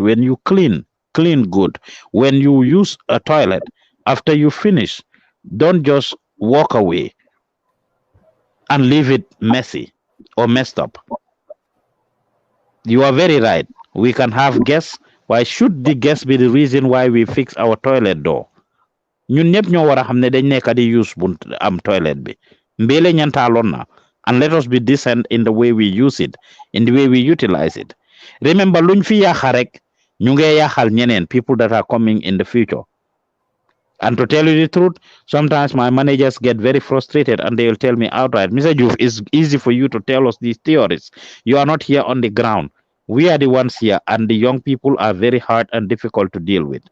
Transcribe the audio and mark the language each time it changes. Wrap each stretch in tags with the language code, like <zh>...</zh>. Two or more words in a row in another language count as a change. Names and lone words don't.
<en>When you clean, clean good. When you use a toilet, after you finish, don't just walk away and leave it messy or messed up. You are very right. We can have guests. Why should the guests be the reason why we fix our toilet door?</en> <wo>Ñun ñëpp ñoo war a xam ne dañ nekk di use bunt am toilet bi mbele ñantaaloon na,</wo> <en>and let us be decent in the way we use it, in the way we utilize it.</en> <wo>Remember luñ fi yaaxa rek ñu ngee yaaxal ñeneen,</wo> <en>people that are coming in the future. And to tell you the truth, sometimes my managers get very frustrated and they'll tell me outright, Mr. Juf, it's easy for you to tell us these theories. You are not here on the ground. We are the ones here, and the young people are very hard and difficult to deal with.</en>